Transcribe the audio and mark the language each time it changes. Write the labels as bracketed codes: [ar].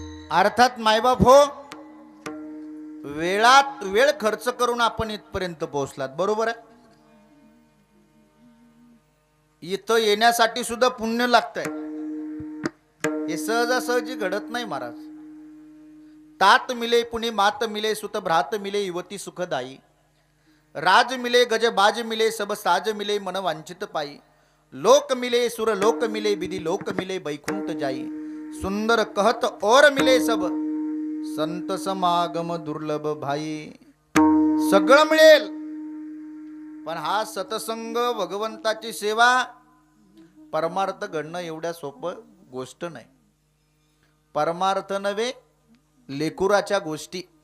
[mr] अर्थात मायबाप हो, वेळात वेळ खर्च करून आपण इथपर्यंत पोहोचलात, बरोबर आहे. इथं येण्यासाठी सुद्धा पुण्य लागतंय. हे सहजासहजी घडत नाही महाराज. [hi] तात मिले पुणे मात मिले सुत भ्रात मिले युवती सुखदाई राज मिले गज बाज मिले सब साज मिले मन वांछित पाई लोक मिले सुर लोक मिले विधि लोक मिले बैकुंठ जाई सुंदर कहत और मिले सब संत समागम दुर्लभ भाई. [mr] सगळं मिळेल, पण हा सतसंग भगवंताची सेवा परमार्थ घडणं एवढ्या सोपं गोष्ट नाही. परमार्थ नव्हे, लेकुराच्या गोष्टी.